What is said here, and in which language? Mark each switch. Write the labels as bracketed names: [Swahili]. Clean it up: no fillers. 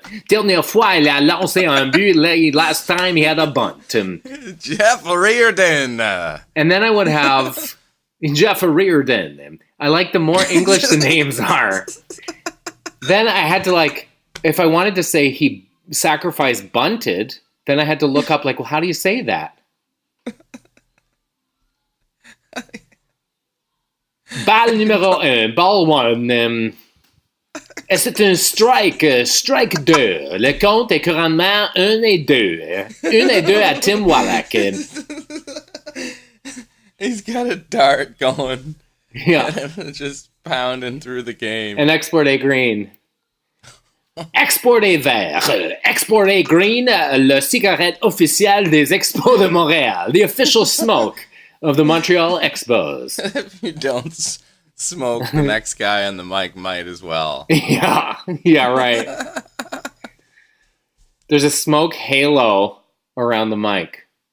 [French] Dernière fois, il a lancé un but. [English] Last time he had a bunt. Jeff Reardon. And then I would have Jeff Reardon. I like the more English the names are. Then I had to like, if I wanted to say he sacrificed bunted, then I had to look up like, well, how do you say that? [French] Balle numéro 1, [English] ball 1. [French] C'est un strike, [English] strike 2. [French] Le compte est couramment 1 et 2. 1 et 2 à Tim Wallach. [English] He's got a dart going. Yeah. Just pounding through the game. And export a green. [French] Export a vert. [English] Export a green. [French] Le cigarette officielle des Expos de Montréal. [English] The official smoke of the Montreal Expos. If you don't smoke, the next guy on the mic might as well. Yeah, right. There's a smoke halo around the mic.